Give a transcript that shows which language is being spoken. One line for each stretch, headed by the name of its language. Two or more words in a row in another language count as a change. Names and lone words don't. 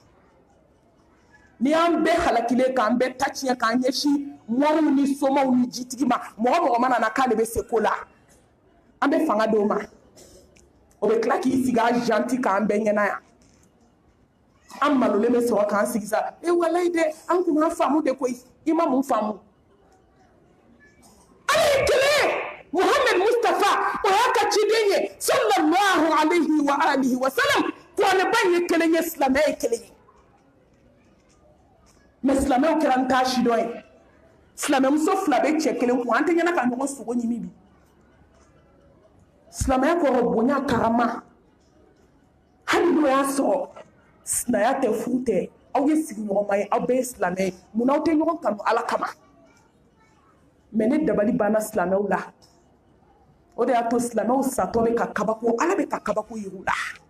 Bambara: ni an bɛɛ halakilen k'an bɛɛ ta tiɲɛ k'an ɲɛsin mɔriw ni somaw ni jitigi ma mɔgɔ mana na k'ale bɛ se ko la an bɛ fanga d'o ma o bɛ tila k'i sigi a janti k'an bɛɛ ɲɛna yan an malolen bɛ sɔrɔ k'an sigi sa walayi dɛ an kun b'a faamu de koyi i ma mun faamu ala ye kelen ye Muhammed Mustafa o y'a ka ciden ye
Arabic: صلى الله عليه وعلى آله وسلم
Bambara: kuranɛba in ye kelen ye silamɛya ye kelen ye mais silamɛw kɛra n t'a sidɔn ye silamɛmuso 2 bɛ cɛ kelen kun an tɛ ɲɛna ka ɲɔgɔn sogo ɲimi bi silamɛya kɔrɔ bonya karama hali n'o y'a sɔrɔ sinaya tɛ furu tɛ aw ye sigiɲɔgɔnma ye aw bɛɛ ye silamɛ ye mun n'aw tɛ ɲɔgɔn kanu ala kama mais ne dabali banna silamɛw la o de y'a to silamɛw satɔ bɛ ka kabako ala bɛ ka kabako yir'u la